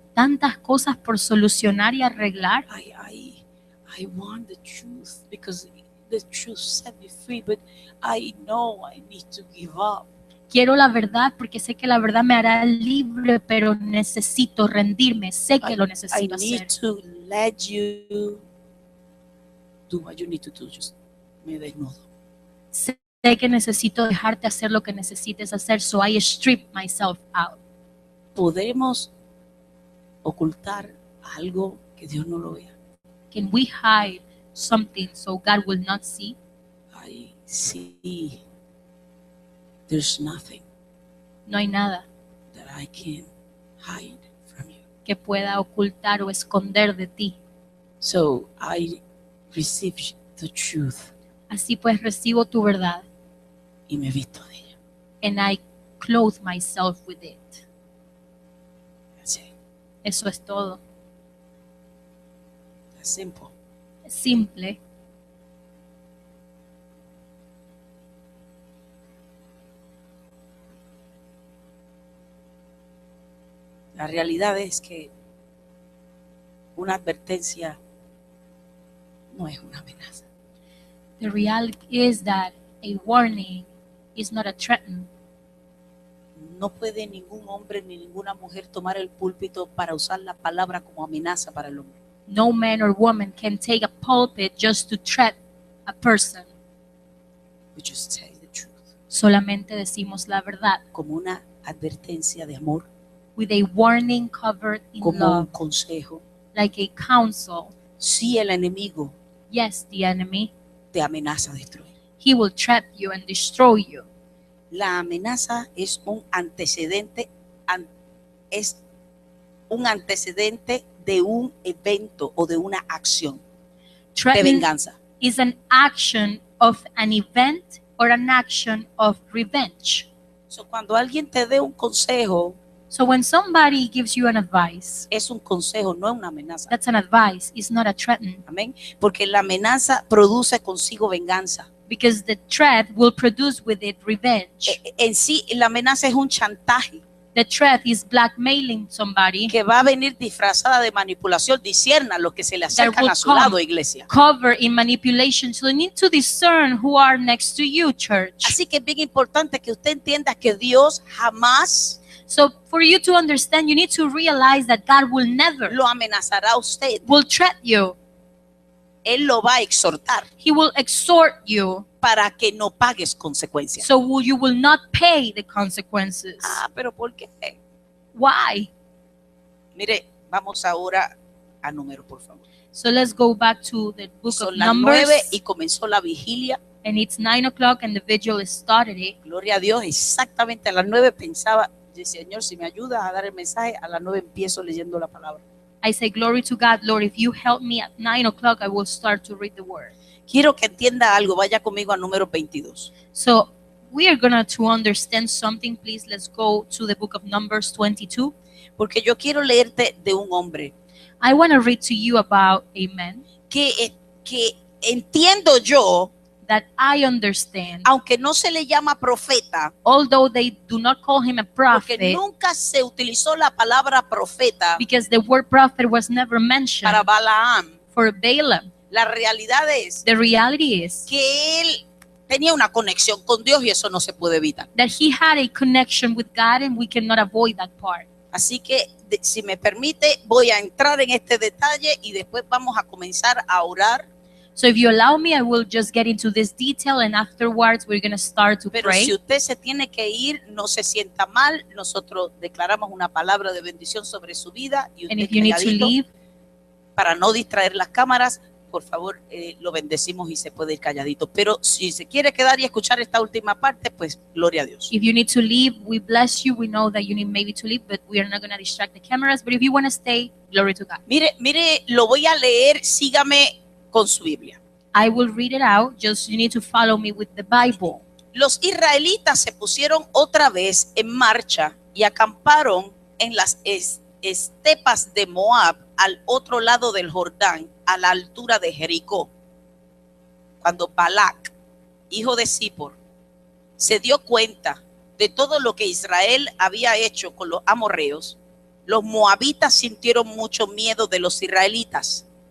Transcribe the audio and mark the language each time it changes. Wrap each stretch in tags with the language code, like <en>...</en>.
<es>tantas cosas por solucionar y arreglar.</es> <en>I want the truth because the truth set me free, but I know I need to give up.</en> <es>Quiero la verdad porque sé que la verdad me hará libre, pero necesito rendirme. Sé que lo</es> <en>I</en> <es>necesito</es> <en>need</en> <es>hacer.</es> <en>to let you do what you need to do.</en> <es>Just me desnudo. Sé que necesito dejarte hacer lo que necesites hacer,</es> <en>so I strip myself out.</en> <es>Podemos ocultar algo que Dios no lo vea.</es> <en>Can we hide something so God will not see? I see there's nothing</en> <es>No hay nada</es> <en>that I can hide from you.</en> <es>que pueda ocultar o esconder de ti.</es> <en>So I receive the truth</en> <es>Así pues recibo tu verdad, y me visto de ella.</es> <en>and I clothe myself with it. That's it.</en> <es>Eso es todo.</es> <en>That's simple.</en> <es>Es simple. La realidad es que una advertencia no es una amenaza.</es> <en>The reality is that a warning is not a threat.</en> <es>No puede ningún hombre ni ninguna mujer tomar el púlpito para usar la palabra como amenaza para el hombre.</es> <en>No man or woman can take a pulpit just to threat a person. We just say the truth.</en> <es>Solamente decimos la verdad Como una advertencia de amor,</es> <en>with a warning covered in</en> <es>como un</es> <en>love,</en> <es>consejo.</es> <en>like a counsel.</en> <es>Si el enemigo</es> <en>Yes, the enemy,</en> <es>te amenaza a destruir.</es> <en>he will trap you and destroy you.</en> <es>La amenaza es un antecedente, es un antecedente de un evento o de una acción de</es> <en>Threatening</en> <es>venganza.</es> <en>is an action of an event or an action of revenge.</en> <es>So, cuando alguien te dé un consejo,</es> <en>So when somebody gives you an advice,</en> <es>es un consejo, no es una amenaza.</es> <en>that's an advice, it's not a threaten.</en> <es>Amén. Porque la amenaza produce consigo venganza.</es> <en>Because the threat will produce with it revenge.</en> <es>En sí, la amenaza es un chantaje</es> <en>The threat is blackmailing somebody,</en> <es>que va a venir disfrazada de manipulación. Discierna los que se le acercan</es> <en>will</en> <es>a su</es> <en>come.</en> <es>lado, iglesia.</es> <en>cover in manipulation. So you need to discern who are next to you, church.</en> <es>Así que es bien importante que usted entienda que Dios jamás</es> <en>So for you to understand, you need to realize that God will never</en> <es>lo amenazará a usted.</es> <en>will threat you.</en> <es>Él lo va a exhortar</es> <en>He will exhort you,</en> <es>para que no pagues consecuencias.</es> <en>so you will not pay the consequences.</en> <es>Pero ¿por qué?</es> <en>Why?</en> <es>Mire, vamos ahora a número, por favor.</es> <en>So let's go back to the book</en> <es>Son</es> <en>of</en> <es>las</es> <en>Numbers,</en> <es>9 y comenzó la vigilia.</es> <en>and it's 9 o'clock, and the vigil is started.</en> <es>Gloria a Dios, exactamente a las 9 pensaba, Señor, si me ayudas a dar el mensaje, a las 9 empiezo leyendo la palabra.</es> <en>I say, glory to God, Lord, if you help me at 9 o'clock, I will start to read the word.</en> <es>Quiero que entienda algo, vaya conmigo a número 22.</es> <en>So we are going to understand something. Please, let's go to the book of Numbers 22.</en> <es>Porque yo quiero leerte de un hombre</es> <en>I want to read to you about a man</en> <es>que entiendo yo,</es> <en>that I understand,</en> <es>aunque no se le llama profeta,</es> <en>although they do not call him a</en> <es>porque</es> <en>prophet,</en> <es>nunca se utilizó la palabra profeta</es> <en>because the word prophet was never mentioned</en> <es>para Balaam.</es> <en>for Balaam.</en> <es>La realidad es</es> <en>The reality is</en> <es>que él tenía una conexión con Dios y eso no se puede evitar.</es> <en>that he had a connection with God, and we cannot avoid that part.</en> <es>Así que, si me permite, voy a entrar en este detalle y después vamos a comenzar a orar.</es> <en>So if you allow me, I will just get into this detail, and afterwards we're going to start to</en> <es>Pero</es> <en>pray.</en> <es>si usted se tiene que ir, no se sienta mal. Nosotros declaramos una palabra de bendición sobre su vida y</es> <en>And</en> <es>usted</es> <en>if you need to</en> <es>calladito,</es> <en>leave,</en> <es>para no distraer las cámaras, por favor, lo bendecimos y se puede ir calladito. Pero si se quiere quedar y escuchar esta última parte, pues gloria a Dios.</es> <en>if you need to leave, we bless you. We know that you need maybe to leave, but we are not going to distract the cameras. But if you want to stay, glory to God.</en> <es>Mire, lo voy a leer, sígame con su Biblia.</es> <en>I will read it out. Just you need to follow me with the Bible.</en> <es>Los israelitas se pusieron otra vez en marcha y acamparon en las estepas de Moab al otro lado del Jordán, a la altura de Jericó. Cuando Balac, hijo de Zippor, se dio cuenta de todo lo que Israel había hecho con los amorreos, los moabitas sintieron mucho miedo de los israelitas.</es>